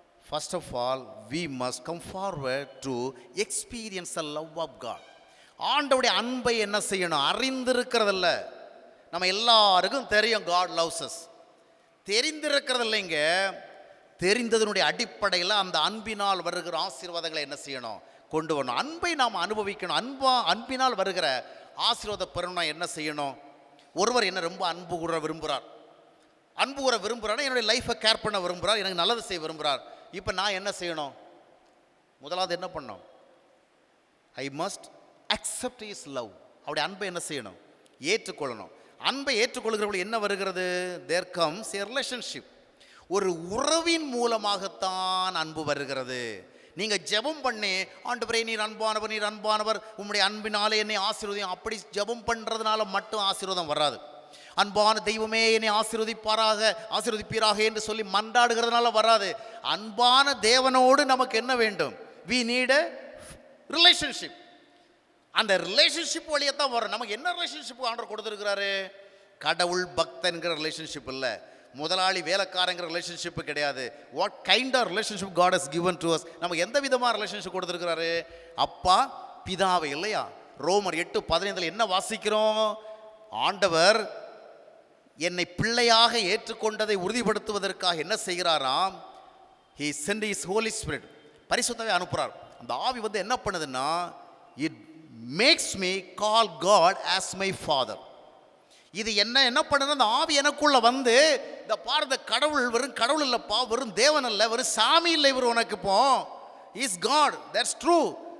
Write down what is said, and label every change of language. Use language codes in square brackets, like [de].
[en] first of all we must come forward to experience the love of God. [ta] ஆண்டவருடைய அன்பை என்ன செய்யணும்? அறிந்திருக்கிறதில்ல. நம்ம எல்லாருக்கும் தெரியும் [en] God loves us. [ta] தெரிந்திருக்கிறது இல்லைங்க. தெரிந்ததனுடைய அடிப்படையில் அந்த அன்பினால் வருகிற ஆசீர்வாதங்களை என்ன செய்யணும்? கொண்டு வரணும். அன்பை நாம் அனுபவிக்கணும். அன்பினால் வருகிற ஆசீர்வாத பெறணும்னா என்ன செய்யணும்? ஒருவர் என்ன ரொம்ப அன்பு கூற விரும்புகிறார், அன்பு கூற விரும்புகிறார், என்னுடைய லைஃப்பை கேர் பண்ண விரும்புகிறார், எனக்கு நல்லது செய்ய விரும்புகிறார். இப்போ நான் என்ன செய்யணும்? முதலாவது என்ன பண்ணணும்? [en] I must accept his love. [ta] அவருடைய அன்பை என்ன செய்யணும்? ஏற்றுக்கொள்ளணும். அன்பை ஏற்றுக்கொள்கிறவர்கள் என்ன வருகிறது? [en] There comes a relationship. [ta] ஒரு உறவின் மூலமாகத்தான் அன்பு வருகிறது. நீங்கள் ஜெபம் பண்ணி, ஆண்டவரே நீர் அன்பானவர், நீர் அன்பானவர், உம்முடைய அன்பினாலே என்னை ஆசீர்வதியும், அப்படி ஜெபம் பண்ணுறதுனால மட்டும் ஆசீர்வாதம் வராது. அன்பான தெய்வமே என்னை ஆசீர்வதிப்பீராக என்று சொல்லி மன்றாடுகிறதுனால வராது. அன்பான தேவனோடு நமக்கு என்ன வேண்டும்? [en] we need a relationship. [ta] அந்த ரிலேஷன்ஷிப் வழியே தான் வரும். நமக்கு என்ன ரிலேஷன்ஷிப் ஆண்டவர் கொடுத்துருக்கிறாரு? கடவுள் பக்தன்கிற ரிலேஷன்ஷிப் இல்லை, முதலாளி வேலைக்காரங்கிற ரிலேஷன்ஷிப்பு கிடையாது. [en] What kind of relationship God has given to us? [ta] நமக்கு எந்த விதமாக ரிலேஷன்ஷிப் கொடுத்துருக்கிறாரு? அப்பா பிதாவை, இல்லையா? ரோமர் 8:15 என்ன வாசிக்கிறோம்? ஆண்டவர் என்னை பிள்ளையாக ஏற்றுக்கொண்டதை உறுதிப்படுத்துவதற்காக என்ன செய்கிறாராம்? [en] he sent his holy spirit, [ta] பரிசுத்தாவை அனுப்புகிறார். அந்த ஆவி வந்து என்ன பண்ணுதுன்னா, [en] It makes me call God as my father. [ta] இது என்ன பண்ணுது? அந்த ஆவி எனக்குள்ள வந்து, இந்த பாரத கடவுள் வெறும் கடவுள் இல்லைப்பா, வெறும் தேவன் இல்லை, வெறும் சாமி இல்லை, இவர் உனக்கு இப்போ [en] Is God, that's true.